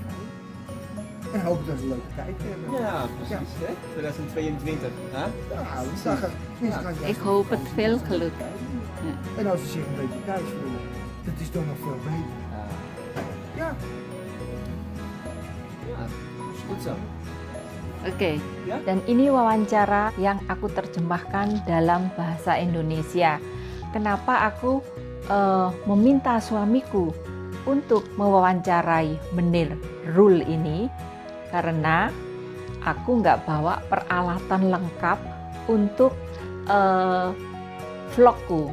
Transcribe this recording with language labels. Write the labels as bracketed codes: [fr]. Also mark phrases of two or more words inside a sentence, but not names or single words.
[nl] En hoop dat we een leuke tijd hebben. Ja, precies. Hè? 2022. Hè? Ja, we zagen, mensen gaan Ik hoop het veel geluk. En als ze zich een beetje thuis voelen, dat is dan nog veel beter. Ja, Ja, goed zo. [id] Oke, Ya. dan ini wawancara yang aku terjemahkan dalam bahasa Indonesia. Kenapa aku meminta suamiku untuk mewawancarai Menir Rul ini? Karena aku nggak bawa peralatan lengkap untuk vlogku.